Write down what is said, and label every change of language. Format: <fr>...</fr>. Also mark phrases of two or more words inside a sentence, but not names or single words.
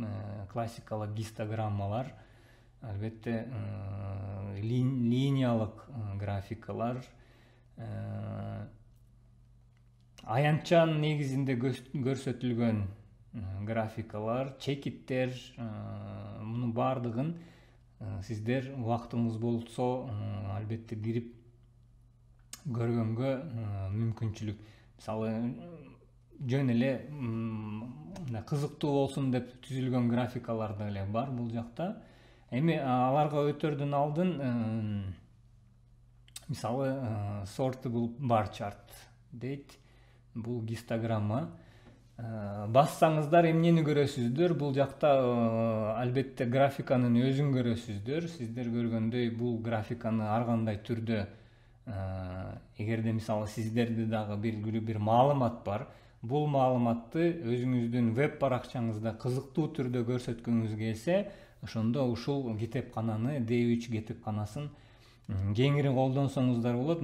<ky>Классикалык гистограммалар, албетте линиялык графикалар, аянтчан негизинде көрсөтүлгөн графикалар, чекиттер, мунун баардыгын сиздер убактыңыз болсо албетте кирип көргөнгө мүмкүнчүлүк. Мисалы жөн эле кызыктуу болсун деп түзүлгөн графикалар да эле бар бул жакта. Эми аларга өтөрдөн алдын мисалы</ky> <en>sortable bar chart</en> <ky>дейт. Бул гистограмма. Бассаңыздар эмнени көрөсүздөр? Бул жакта албетте графиканын өзүн көрөсүздөр. Сиздер көргөндөй бул графиканы ар кандай түрдө эгерде мисалы сиздерде дагы белгилүү бир маалымат бар, бул маалыматты өзүңүздүн веб баракчаңызда кызыктуу түрдө көрсөткүңүз келсе, ошондо ушул кетепкананы D3 кетепканасын кеңири колдонсоңуздар болот.</ky>